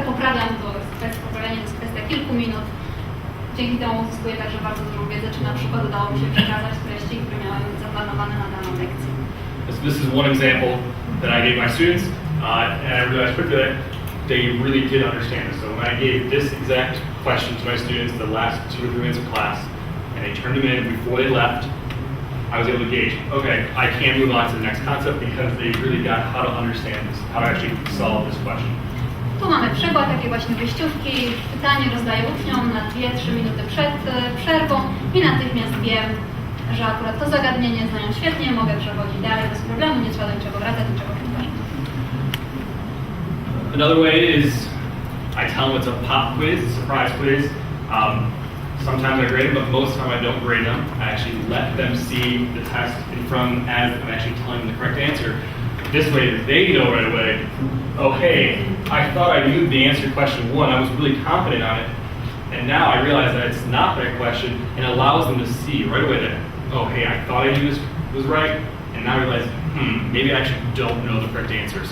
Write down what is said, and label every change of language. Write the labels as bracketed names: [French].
[Polish] Poprawiam to, poprawianie to jest kwestia kilku minut. Dzięki temu uzyskuję także bardzo dużą wiedzę, czy na przykład udało mi się przekazać treści, które miałem zaplanowane na daną lekcję. [English] This is one example that I gave my students, and I realized quickly that they really did understand it. So when I gave this exact question to my students the last 2 or 3 minutes of class, and they turned them in before they left, I was able to gauge, okay, I can move on to the next concept because they really got how to understand this, how to actually solve this question. [Polish] Tu mamy przykład takiej właśnie wyjściówki. Pytanie rozdaję uczniom na 2-3 minuty przed przerwą i natychmiast wiem, że akurat to zagadnienie znają świetnie, mogę przechodzić dalej bez problemu, nie trzeba do niczego wracać, niczego powtarzać. [English] Another way is I tell them it's a pop quiz, a surprise quiz. Sometimes I grade them, but most of the time I don't grade them. I actually let them see the test in front as I'm actually telling them the correct answer. This way they know right away, oh hey, I thought I knew the answer to question 1, I was really confident on it, and now I realize that it's not that question, and it allows them to see right away that, oh hey, I thought I knew this was right, and now I realize, maybe I actually don't know the correct answer.